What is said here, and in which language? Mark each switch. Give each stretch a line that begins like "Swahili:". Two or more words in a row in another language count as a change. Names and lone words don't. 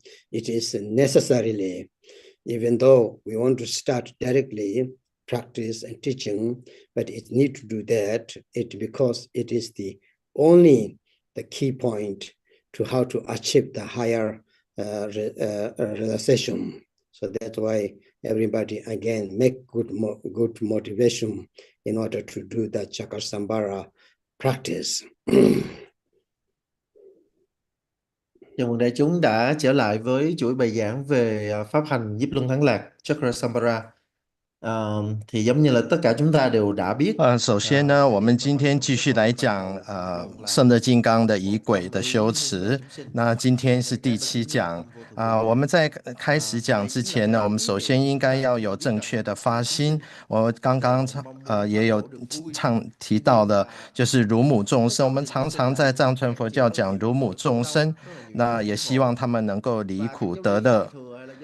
English: It is necessarily, even though we want to start directly practice and teaching, but it need to do that because it is the key point to how to achieve the higher realization. So that's why everybody again make good motivation in order to do the Chakasambhara practice.
Vietnamese: Chào mừng đại chúng đã trở lại với chuỗi bài giảng về pháp hành giúp luân thắng lạc Chakra Samvara. Thì giống như là tất cả chúng ta đều đã biết。
Chinese: 首先呢，我们今天继续来讲胜乐金刚的仪轨的修持。那今天是第7讲我们在开始讲之前呢，我们首先应该要有正确的发心。我刚刚也有提到的，就是如母众生。我们常常在藏传佛教讲如母众生，那也希望他们能够离苦得乐。